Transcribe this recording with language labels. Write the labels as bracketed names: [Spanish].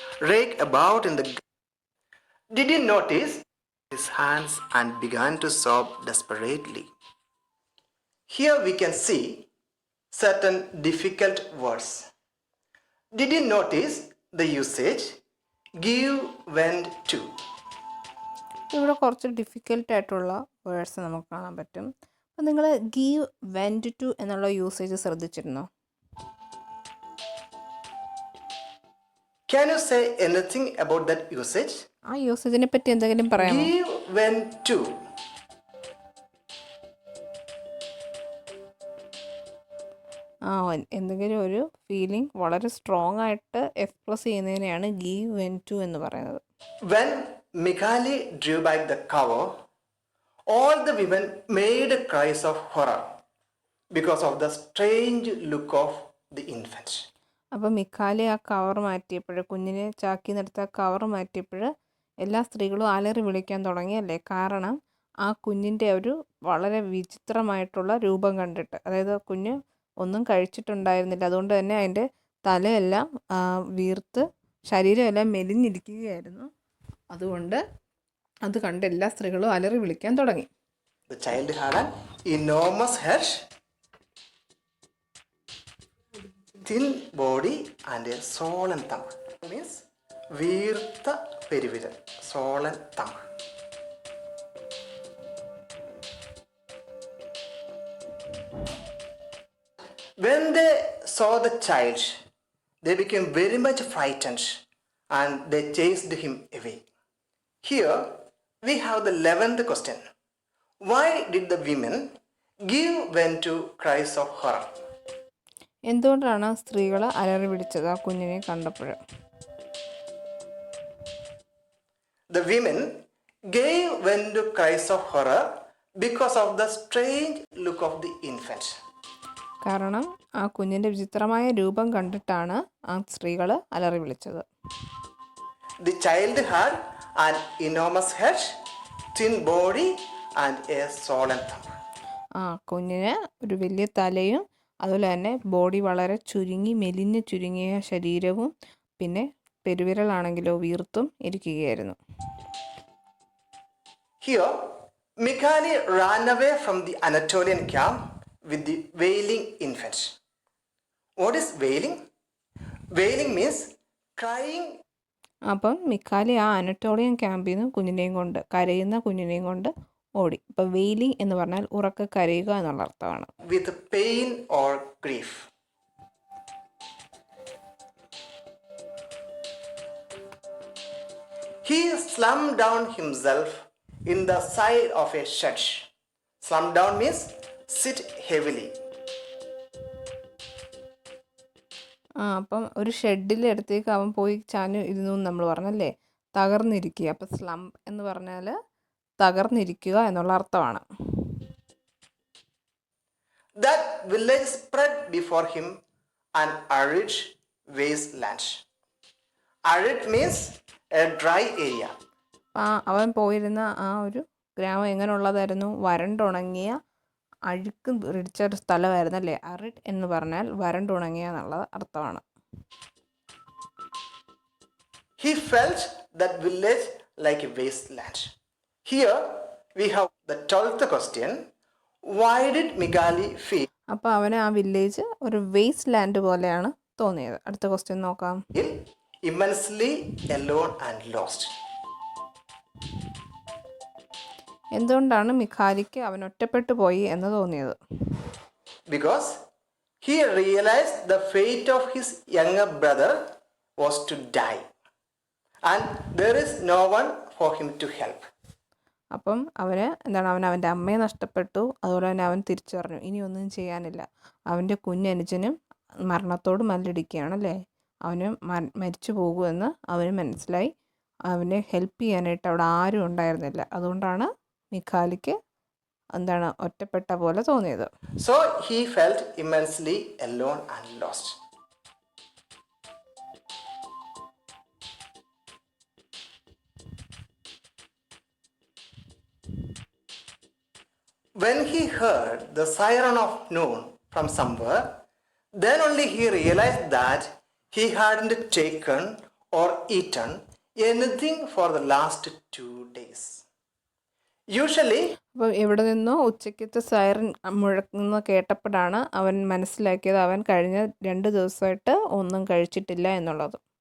[English] Rake about in the. Did he notice his hands and began to sob desperately? Here we can see certain difficult words. Did you notice the usage? Give vent to. [Malayalam] ഇവിടെ കുറച്ച് ഡിഫിക്കൽട്ടായിട്ടുള്ള words നമുക്ക് കാണാൻ പറ്റും. അപ്പം നിങ്ങൾ give went to എന്നുള്ള usage ശ്രദ്ധിച്ചിരുന്നോ? [English] Can you say anything about that usage? [Malayalam] ആ യൂസേജിനെ പറ്റി എന്തെങ്കിലും പറയാമോ? [English] Give vent to. [Malayalam] എന്തെങ്കിലും ഒരു ഫീലിംഗ് വളരെ സ്ട്രോങ് ആയിട്ട് എക്സ്പ്രസ് ചെയ്യുന്നതിനെയാണ് ഗീവ് വെൻറ്റ് ടു എന്ന് പറയുന്നത്. [English] When Mikhail drew back the cover, all the women made cries of horror because of the strange look of the infant. [Malayalam] അപ്പോൾ മിഖാലി ആ കവർ മാറ്റിയപ്പോൾ, കുഞ്ഞിനെ ചാക്കി നിർത്ത കവർ മാറ്റിയപ്പോൾ എല്ലാ സ്ത്രീകളും അലറി വിളിക്കാൻ തുടങ്ങിയല്ലേ? കാരണം ആ കുഞ്ഞിൻ്റെ ഒരു വളരെ വിചിത്രമായിട്ടുള്ള രൂപം കണ്ടിട്ട്. അതായത് കുഞ്ഞ് ഒന്നും കഴിച്ചിട്ടുണ്ടായിരുന്നില്ല, അതുകൊണ്ട് തന്നെ അതിൻ്റെ തലയെല്ലാം വീർത്ത് ശരീരമെല്ലാം മെലിഞ്ഞിരിക്കുകയായിരുന്നു. അതുകൊണ്ട് അത് കണ്ട് എല്ലാ സ്ത്രീകളും അലറി വിളിക്കാൻ തുടങ്ങി. [English] The child had an enormous head, thin body and a swollen thumb. It means [Malayalam] വീർത്ത പെരുവിരൽ, [English] swollen thumb. When they saw the child, they became very much frightened and they chased him away. Here we have the 11th question. Why did the women give vent to cries of horror? [Malayalam] എന്തുകൊണ്ടാണ് സ്ത്രീകൾ അലറി വിളിച്ചത് ആ കുഞ്ഞിനെ കണ്ടപ്പോൾ? [English] The women gave vent to cries of horror because of the strange look of the infant. [Malayalam] കാരണം ആ കുഞ്ഞിൻ്റെ വിചിത്രമായ രൂപം കണ്ടിട്ടാണ് ആ സ്ത്രീകൾ അലറി വിളിച്ചത്. [English] The child had an enormous head, thin body and a swollen thumb. [Malayalam] കുഞ്ഞിന് ഒരു വലിയ തലയും അതുപോലെ തന്നെ ബോഡി വളരെ മെലിഞ്ഞ് ചുരുങ്ങിയ ശരീരവും പിന്നെ പെരുവിരലാണെങ്കിലോ വീർത്തും ഇരിക്കുകയായിരുന്നു. [English] Here, Mikhail ran away from the Anatolian camp with the wailing infant. What is wailing? Wailing means crying. [Malayalam] അപ്പം മിഖാലി ആ അനറ്റോളിയൻ ക്യാമ്പിൽ നിന്ന് കരയുന്ന കുഞ്ഞിനെയും കൊണ്ട് ഓടി. അപ്പോൾ വെയിലിംഗ് എന്ന് പറഞ്ഞാൽ ഉറക്കെ കരയുക എന്നുള്ള അർത്ഥമാണ്. [English] With pain or grief. He slumped down himself in the side of a shed. Slump down means sit heavily. [Malayalam] അപ്പം ഒരു ഷെഡിൻ്റെ അടുത്തേക്ക് അവൻ പോയി ചാഞ്ഞു ഇരുന്നു എന്ന് നമ്മൾ പറഞ്ഞല്ലേ, തകർന്നിരിക്കുക. അപ്പം സ്ലംപ് എന്ന് പറഞ്ഞാൽ തകർന്നിരിക്കുക എന്നുള്ള അർത്ഥമാണ്. [English] That village spread before him an arid wasteland. Arid means a dry area. [Malayalam] അവൻ പോയിരുന്ന ആ ഒരു ഗ്രാമം എങ്ങനെയുള്ളതായിരുന്നു? വരണ്ടുണങ്ങിയ അഴുക്ക് പിടിച്ച ഒരു സ്ഥലമായിരുന്നു അല്ലേ. അറിഡ് എന്ന് പറഞ്ഞാൽ വരണ്ടുണങ്ങിയ എന്നുള്ള അർത്ഥമാണ്. [English] He felt that village like a wasteland. Here we have the 12th question. Why did Mikhail feel? [Malayalam] അപ്പോൾ അവന് ആ വില്ലേജ് ഒരു വേസ്റ്റ് ലാൻഡ് പോലെയാണ് തോന്നിയത്. അടുത്ത ക്വസ്റ്റ്യൻ നോക്കാം. [English] immensely alone and lost. [Malayalam] എന്തുകൊണ്ടാണ് മിഖാലിക്ക് അവൻ ഒറ്റപ്പെട്ടു പോയി എന്ന് തോന്നിയത്? [English] Because he realized the fate of his younger brother was to die and there is no one for him to help. [Malayalam] അപ്പം അവൻ്റെ അമ്മയെ നഷ്ടപ്പെട്ടു. അതുപോലെ തന്നെ അവൻ തിരിച്ചറിഞ്ഞു ഇനി ഒന്നും ചെയ്യാനില്ല. അവൻ്റെ കുഞ്ഞനുജനും മരണത്തോട് മല്ലിടിക്കുകയാണല്ലേ. അവന് മരിച്ചു പോകുമെന്ന് അവന് മനസ്സിലായി. അവനെ ഹെൽപ്പ് ചെയ്യാനായിട്ട് അവിടെ ആരും ഉണ്ടായിരുന്നില്ല. അതുകൊണ്ടാണ് മിഖാലിക്ക് ഒറ്റപ്പെട്ട പോലെ തോന്നിയത്. [English] So he felt immensely alone and lost. When he heard the siren of noon from somewhere, then only he realized that he hadn't taken or eaten anything for the last 2 days. Usually, [Malayalam] അപ്പോൾ എവിടെ നിന്നോ ഉച്ചയ്ക്കത്തെ siren മുഴങ്ങുന്ന കേട്ടപ്പോഴാണ് അവൻ മനസ്സിലാക്കിയത് അവൻ കഴിഞ്ഞ 2 ദിവസമായിട്ട് ഒന്നും കഴിച്ചിട്ടില്ല എന്നുള്ളത്.